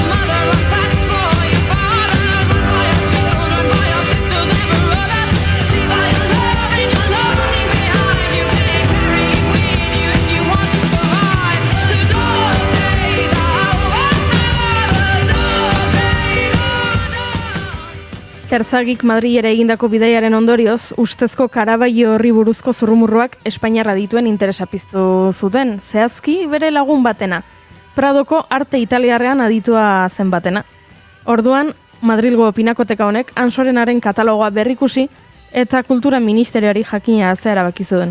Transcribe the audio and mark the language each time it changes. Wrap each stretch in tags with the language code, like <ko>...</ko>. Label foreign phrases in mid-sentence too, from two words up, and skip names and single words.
<en>mother, run fast for your father, run for your children, for your sisters and brothers. Leave all your love and your lonely behind. You can't carry it with you if you want to survive. The dark days are over, the dark days are done.</en> <eu>Terzagik Madrilera egindako bidaiaren ondorioz, ustezko Karabaio horri buruzko zurrumurruak Espainiarra dituen interesa piztu zuten, zehazki bere lagun batena. Pradoko arte italiarrean aditua zen batena. Orduan, Madrilgo pinakoteka honek Ansorenaren katalogoa berrikusi eta Kultura Ministerioari jakina azea erabaki zuen.</eu>